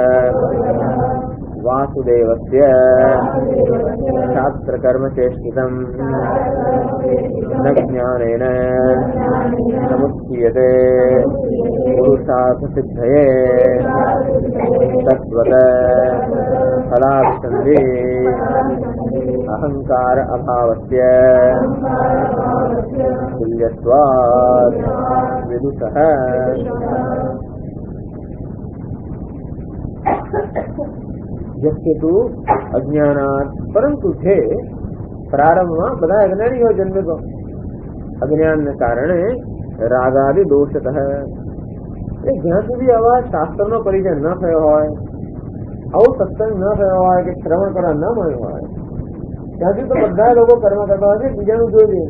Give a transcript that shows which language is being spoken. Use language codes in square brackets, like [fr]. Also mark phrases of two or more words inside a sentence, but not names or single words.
[sa] वासुदेवस्य शास्त्रकर्मचेष्टितं न ज्ञानेन समुच्यते पुरुषार्थसिद्धये तद्वत् फलाभिसन्धि अहंकार अभावस्य तुल्यत्वात् विदुषः યસ્તુ અજ્ઞાનાત [gu] પરંતુ છે પ્રારંભમાં બધા અજ્ઞાનીઓ જન્મે તો અજ્ઞાનને કારણે [sa] રાગાદિ દોષતઃ [gu] એ જ્યાં સુધી આવા શાસ્ત્રનો પરિચય ન થયો હોય, આવો સત્સંગ ન થયો હોય કે શ્રવણ કરવા ન મળ્યું હોય ત્યાં સુધી તો બધા લોકો કર્મ કરતા હોય છે બીજાનું જોઈ લઈને.